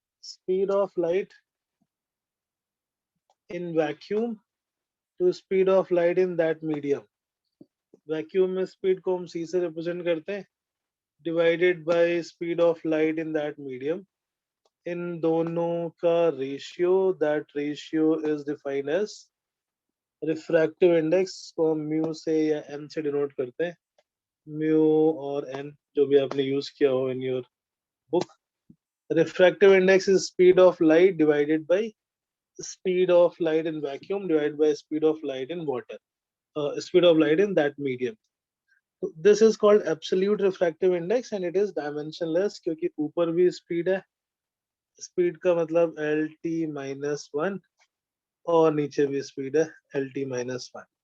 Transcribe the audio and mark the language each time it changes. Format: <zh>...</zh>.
<en>Speed of light in vacuum to speed of light in that medium. Vacuum</en> <hi>में speed को हम c से represent करते हैं,</hi> <en>divided by speed of light in that medium.</en> <hi>इन दोनों का ratio,</hi> <en>that ratio is defined as refractive index</en> <hi>को mu से या एन से डिनोट करते हैं, म्यू और एन जो भी आपने यूज किया हो</hi> <en>In your book. Refractive index is speed of light divided by speed of light in vacuum divided by speed of light in water, speed of light in that medium. So this is called absolute refractive index and it is dimensionless</en> <hi>क्योंकि ऊपर भी speed है, speed का मतलब LT minus 1</hi> <en>और नीचे भी speed है LT minus 1.</en>